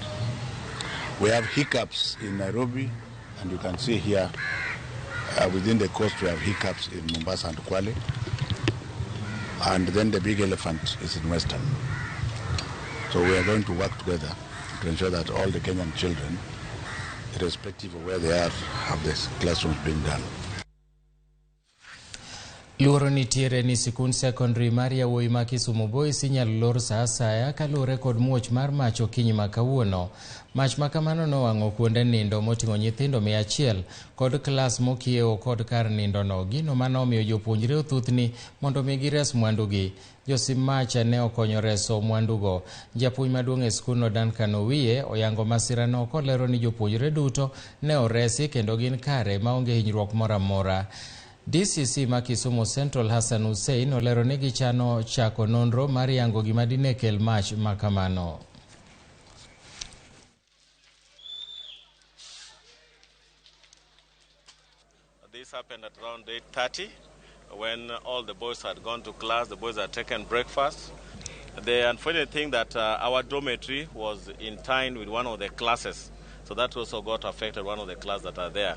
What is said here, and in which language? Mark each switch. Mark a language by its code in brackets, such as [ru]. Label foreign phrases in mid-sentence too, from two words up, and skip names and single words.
[en] We have hiccups in Nairobi, and you can see here within the coast we have hiccups in Mombasa and Kwale, and then the big elephant is in Western. So we are going to work together to ensure that all the Kenyan children, irrespective of where they are, have this classrooms being done. [luo] Luoro nitiere ni sikund secondary Maria Woi ma Kisumu Boys inyalo lor sa asaya kalure kod muoch mar mach okinyi ma kawuono. Mach makamano nowang'o kuonde nindo moting'o nyithindo 100 kod klas mokiewo kod kar nindo no. Gino manomiyo jopuonjre othuthni mondo mi gires mwandugi. Josim mach ne okonyo reso mwandugo. Japuonj maduong' e skundno Duncan Owiye oyango masirano kolero ni jopuonjre duto ne oresi kendo gin kare maonge hinyruok moro amora. DCC ma Kisumu Central Hassan Hussein olero ni gichano chako nonro mar yango gima dine kel mach makamano. [en] This happened at around 8:30 when all the boys had gone to class. The boys had taken breakfast. The unfortunate thing that our dormitory was in time with one of the classes, so that also got affected, one of the classes that are there.